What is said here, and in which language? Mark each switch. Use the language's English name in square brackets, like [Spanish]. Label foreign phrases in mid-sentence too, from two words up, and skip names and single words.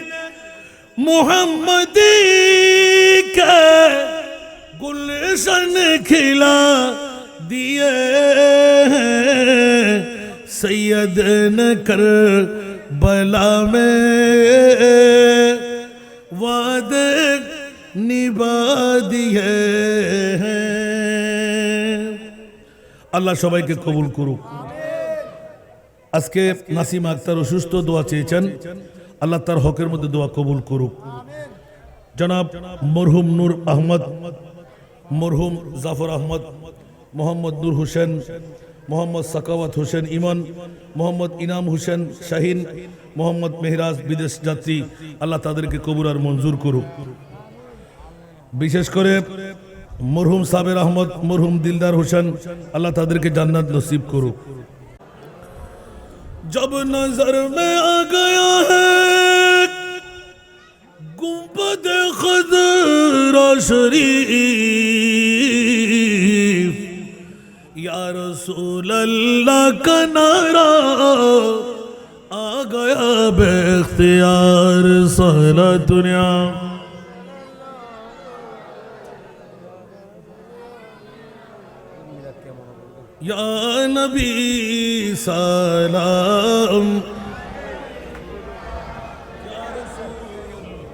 [Urdu] محمدی کے گلشن کھلا دیے ہیں سید نے کربلا میں وعدے نبھا دیے ہیں [Bangla] আল্লাহ সবাইকে কবুল করুক আজকে নাসিমা আক্তার অসুস্থ দোয়া চেয়েছেন আল্লাহ তার হকের মধ্যে দোয়া কবুল করুক জনাব মরহুম নূর আহমদ মরহুম জাফর আহমদ মোহাম্মদ নূর হোসেন মোহাম্মদ সাকাওয়াত হোসেন ইমন মোহাম্মদ ইনাম হোসেন শাহিন মোহাম্মদ মেহরাজ বিদেশ যাত্রী আল্লাহ তাদেরকে কবুল আর মঞ্জুর করুক বিশেষ করে মরহুম সাবের আহমদ মরহুম দিলদার হোসেন আল্লাহ তাদেরকে জান্নাত নসিব করুক [Urdu] جب نظر میں آ گیا ہے گنبد خضرا شریف یا رسول اللہ کا نعرہ آ گیا بےاختیار سارا دنیا یا نبی سلام یا رسول